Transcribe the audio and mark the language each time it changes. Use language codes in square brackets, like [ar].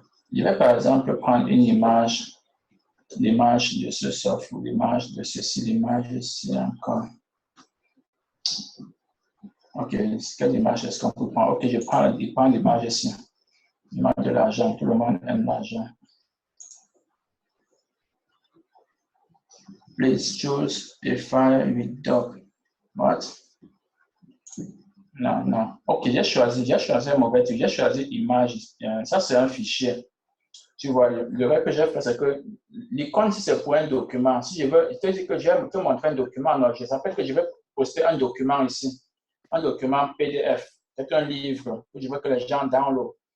[fr] Je vais par exemple prendre une image, l'image de ce soft ou l'image de ceci, l'image ici encore. OK, quelle image est-ce qu'on peut prendre? OK, je prends l'image ici. L'image de l'argent, tout le monde aime l'argent. [en] Please choose a file with doc. [fr] What? Non, non. OK, j'ai choisi un mauvais truc. J'ai choisi image. Ça, c'est un fichier. Tu vois, le rêve que j'ai fait, c'est que l'icône, si c'est pour un document, si je veux, je te dis que je vais te montrer un document, non, je rappelle que je vais poster un document ici, un document PDF, c'est un livre, que je veux que les gens download.